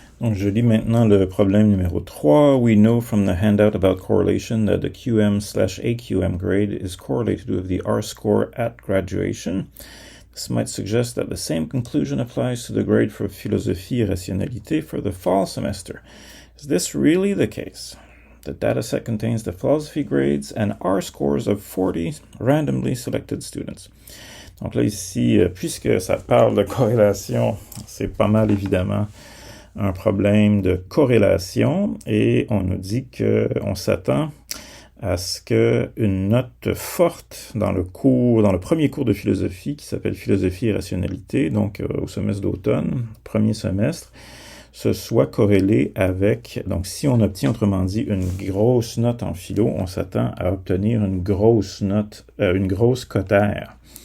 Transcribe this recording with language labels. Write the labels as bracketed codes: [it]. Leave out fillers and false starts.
[fr] Donc, je lis maintenant le problème numéro 3. [en] We know from the handout about correlation that the QM/AQM grade is correlated with the R-score at graduation. This might suggest that the same conclusion applies to the grade for philosophie et rationalité for the fall semester. Is this really the case? The dataset contains the philosophy grades and R-scores of 40 randomly selected students. [fr] Donc là, ici, puisque ça parle de corrélation, c'est pas mal évidemment un problème de corrélation et on nous dit qu'on s'attend à ce qu'une note forte dans le premier cours de philosophie qui s'appelle Philosophie et rationalité, donc au semestre d'automne, premier semestre, ce soit corrélé avec, donc si on obtient autrement dit une grosse note en philo, on s'attend à obtenir une grosse note, une grosse cotère.